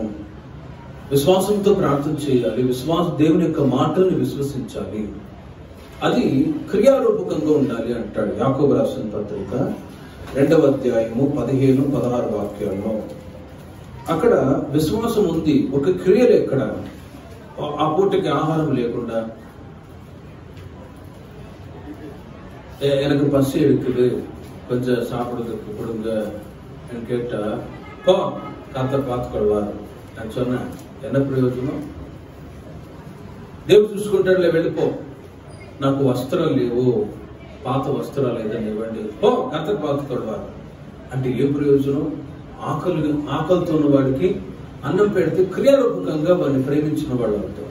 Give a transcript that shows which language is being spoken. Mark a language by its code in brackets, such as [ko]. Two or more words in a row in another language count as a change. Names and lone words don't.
[te] విశ్వాసంతో ప్రార్థన చేయాలి. దేవుని యొక్క మాటల్ని విశ్వసించాలి. అది క్రియారూపకంగా ఉండాలి అంటాడు యాకోబు రాసిన పత్రిక 2వ అధ్యాయము 15-16 వాక్యాల్లో. అక్కడ విశ్వాసం ఉంది, ఒక క్రియలు ఎక్కడ. ఆ పూటకి ఆహారం లేకుండా [ta] எனக்கு பசி எடுக்குது, கொஞ்சம் சாப்பிடுறதுக்கு கொடுங்க கேட்டா, போ கர்த்தர் பார்த்துக்கொள்வார் అని சொன்னா என்ன ప్రయోజనం? [te] దేవుడు చూసుకుంటాడులే, వెళ్ళిపో. నాకు వస్త్రాలు లేవు, పాత వస్త్రాలు ఏదైనా ఇవ్వండి, [ta] போ கர்த்தர் பார்த்துக்கொள்வார் [te] అంటే ఏ ప్రయోజనం? ఆకలితో ఉన్న వాడికి అన్నం పెడితే క్రియారూపకంగా వాడిని ప్రేమించిన వాళ్ళు అవుతారు.